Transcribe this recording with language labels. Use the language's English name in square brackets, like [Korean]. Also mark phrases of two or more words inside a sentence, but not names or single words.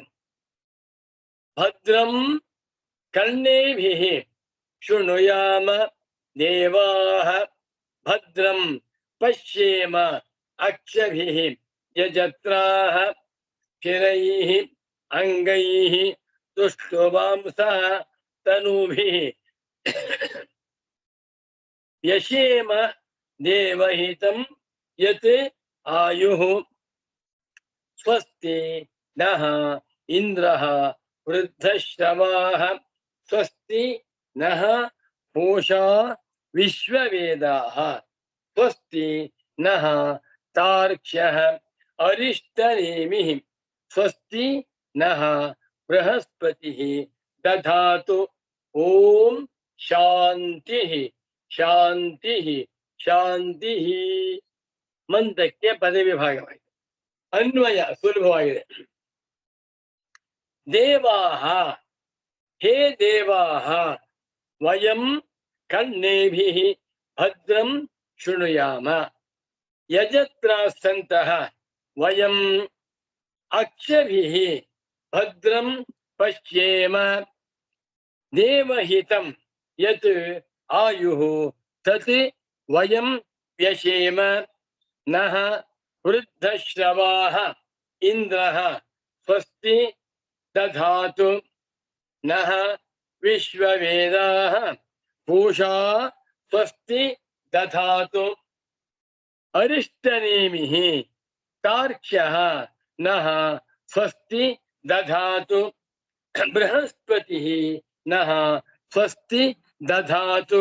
[Sanskrit] ಭದ್ರಂ ಕರ್ಣೇಭಿಃ ಶೃಣುಯಾಮ ದೇವಾಃ ಭದ್ರಂ ಪಶ್ಯೇಮ ಅಕ್ಷಭಿಃ ಯಜತ್ರಾಃ ಸ್ಥಿರೈಃ ಅಂಗೈಃ ತುಷ್ಟುವಾಂಸಃ ತನೂಭಿಃ ಯಶೇಮ ದೇವಹಿತಂ ಯತ್ ಆಯುಃ ಸ್ವಸ್ತಿ ನಃ ಇಂದ್ರಃ ವೃದ್ಧಶ್ರವಾಃ ಸ್ವಸ್ತಿ ನಃ ಪೂಷಾ ವಿಶ್ವವೇದಾಃ ಸ್ವಸ್ತಿ ನಃ ತಾರ್ಕ್ಷ್ಯಃ ಅರಿಷ್ಟನೇಮಿಃ ಸ್ವಸ್ತಿ ನಃ ಬೃಹಸ್ಪತಿಃ ದಧಾತು. ಓಂ ಶಾಂತಿ ಶಾಂತಿ ಶಾಂತಿ. [Kannada] ಮಂತ್ರಕ್ಕೆ ಪದವಿ ಭಾಗವಾಗಿದೆ. ಅನ್ವಯ ಸುಲಭವಾಗಿದೆ. [Sanskrit] ದೇವಾಹ, ಹೇ ದೇವಾಹ, ವಯಂ ಕರ್ಣೇಭಿಃ ಭದ್ರಂ ಶೃಣುಯಾಮ ಯಜತ್ರಾಸ್ತಂತಃ ವಯಂ ಅಕ್ಷಭಿಃ ಭದ್ರಂ ಪಶ್ಯೇಮ ದೇವಹಿತಂ ಯತ್ ಆಯುಃ ತತ್ ವಯಂ ವ್ಯಶೇಮ ನಃ ವೃದ್ಧಶ್ರವಾಃ ಇಂದ್ರಃ ಸ್ವಸ್ತಿ ದಧಾತು ನಃ ವಿಶ್ವವೇದಾಃ ಪೂಷಾ ಸ್ವಸ್ತಿ ದಧಾತು ಅರಿಷ್ಟನೇಮಿಃ ತಾರ್ಕ್ಷ್ಯಃ ನಃ ಸ್ವಸ್ತಿ ದಧಾತು ಬೃಹಸ್ಪತಿಃ ನಃ ಸ್ವಸ್ತಿ ದಧಾತು.